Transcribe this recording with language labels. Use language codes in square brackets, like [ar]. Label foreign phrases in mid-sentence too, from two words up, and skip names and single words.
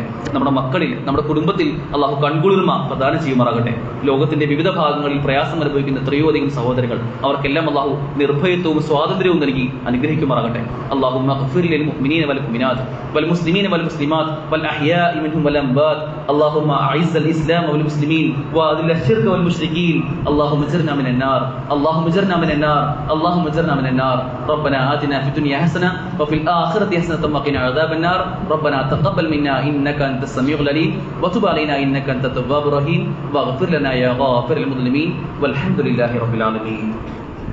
[ml] നമ്മുടെ മക്കളിൽ, നമ്മുടെ കുടുംബത്തിൽ അള്ളാഹു കൺകുളിർമ പ്രദാനം ചെയ്യുമാറാകട്ടെ. ലോകത്തിന്റെ വിവിധ ഭാഗങ്ങളിൽ പ്രയാസം അനുഭവിക്കുന്ന എത്രയോ അധികം സഹോദരങ്ങൾ, അവർക്കെല്ലാം അള്ളാഹു നിർഭയത്വവും സ്വാതന്ത്ര്യവും നൽകി അനുഗ്രഹിക്കുമാറാകട്ടെ. [ar] اللهم اغفر للمؤمنين والمؤمنات والمسلمين والمسلمات والأحياء منهم والأموات. اللهم أعز الإسلام والمسلمين وأذل الشرك والمشركين. اللهم اجرنا من النار، اللهم اجرنا من النار، اللهم اجرنا من النار. ربنا آتنا في الدنيا حسنة وفي الآخرة حسنة وقنا عذاب النار. ربنا تقبل منا إنك أنت السميع العليم وتب علينا إنك أنت التواب الرحيم واغفر لنا يا غافر المظلمين والحمد لله رب العالمين.